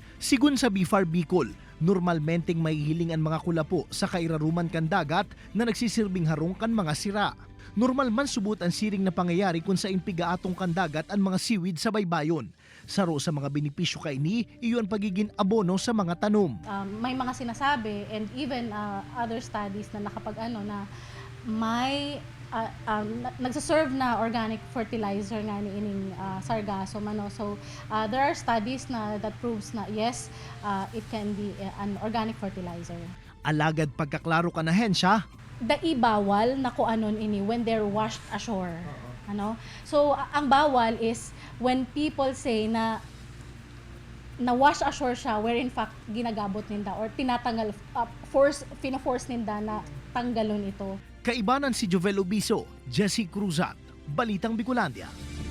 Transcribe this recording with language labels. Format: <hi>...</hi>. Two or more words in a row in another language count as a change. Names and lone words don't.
<bik>Sigun sa BFAR Bicol, normalmenteng may hiling ang mga kulapo sa kairaruman kan dagat na nagsisirbing harong kan mga sira. Normal man subot ang siring na pangyayari kung sa impigaatong kan dagat ang mga seaweed sa baybayon. Saro sa mga benepisyo kay ni, iyon pagiging abono sa mga tanom. May mga sinasabi</bik> <en>and even other studies</en> <bik>na na may nagsaserve na</bik> <en>organic fertilizer</en> <bik>nga ni ining sargassum.</bik> <en>So there are studies na that proves na yes, it can be an organic fertilizer.</en> <bik>Alagad pagkaklaro ka na hensya, Bawal na kuanon ini</bik> <en>when they're washed ashore.</en> <bik>So ang bawal</bik> <en>is when people say</en> <bik>na</bik> <en>wash ashore</en> <bik>siya</bik> <en>where in fact</en> <bik>ginagabot ninda or tinatanggal fina-force ninda na tanggalon ito. Kaibanan si Jovel Obiso, Jesse Cruzat, Balitang Bicolandia.</bik>